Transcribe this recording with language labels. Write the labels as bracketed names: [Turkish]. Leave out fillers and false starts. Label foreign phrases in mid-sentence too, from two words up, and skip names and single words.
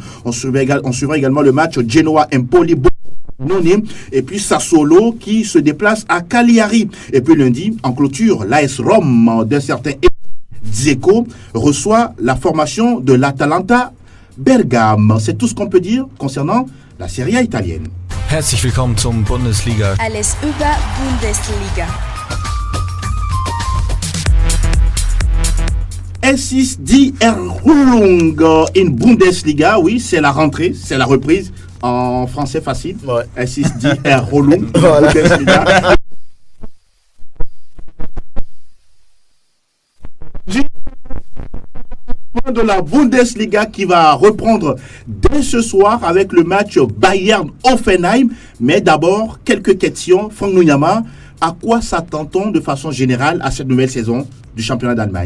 [French] On suivra également le match Genoa-Empoli. Et puis Sassuolo qui se déplace à Cagliari. Et puis lundi, en clôture, l'AS Rome d'un certain Dzeko reçoit la formation de l'Atalanta Bergame. C'est tout ce qu'on peut dire concernant la Serie A italienne. [German] Herzlich willkommen zum Bundesliga. Alles über Bundesliga. Es ist die Erholung in Bundesliga. [French] Oui, c'est la rentrée, c'est la reprise. En français facile. [German] Es ist die Erholung in Bundesliga. [French] De la Bundesliga qui va reprendre dès ce soir avec le match Bayern-Hoffenheim. Mais d'abord, quelques questions. Franck Nuyama, à quoi s'attend-on de façon générale à cette nouvelle saison du championnat d'Allemagne?